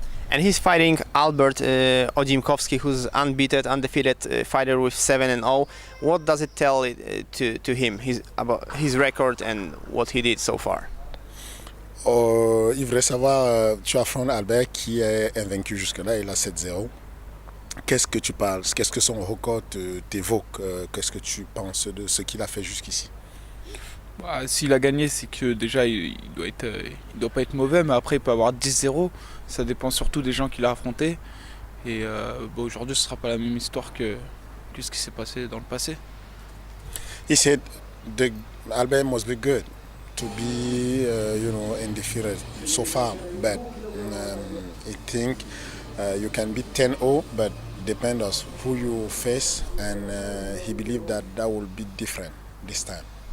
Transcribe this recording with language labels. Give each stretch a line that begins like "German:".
English: And he's fighting Albert Odzimkowski, who's undefeated fighter with 7-0. What does it tell to him about his record and what he did so far?
French: Il voudrait savoir, tu affrontes Albert qui est invaincu jusque-là, il a 7-0. Qu'est-ce que tu parles? Qu'est-ce que son record t'évoque? Qu'est-ce que tu penses de ce qu'il a fait jusqu'ici? S'il a gagné, c'est que déjà il doit pas être mauvais, mais après il peut avoir 10-0. Ça dépend surtout des gens qu'il a affrontés. Et aujourd'hui, ce sera pas la même histoire que ce qui s'est passé dans le passé.
English: He said Albert must be good to be undefeated so far, but I think you can be 10-0, but depends on who you face, and he believed that will be different this time.